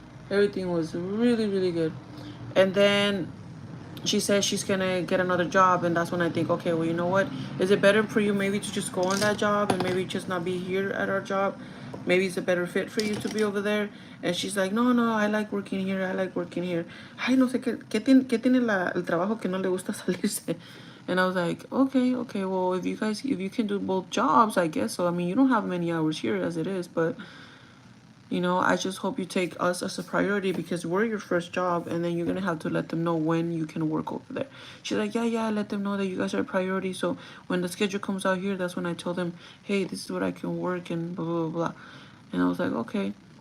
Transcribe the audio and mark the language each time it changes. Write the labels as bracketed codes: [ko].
[en] Everything was really really good. And then she says she's gonna get another job, and that's when I think, okay, well, you know what, is it better for you maybe to just go on that job and maybe just not be here at our job? Maybe it's a better fit for you to be over there. And she's like, no, no, I like working here, I like working here. [es] Ay, no sé qué tiene el trabajo que no le gusta salirse. [en] And I was like, okay, okay, well, if you can do both jobs, I guess so. I mean, you don't have many hours here as it is, but you know, I just hope you take us as a priority because we're your first job, and then you're gonna have to let them know when you can work over there. She's like, yeah, yeah, I let them know that you guys are a priority. So when the schedule comes out here, that's when I tell them, hey, this is what I can work and blah blah blah. And I was like, okay.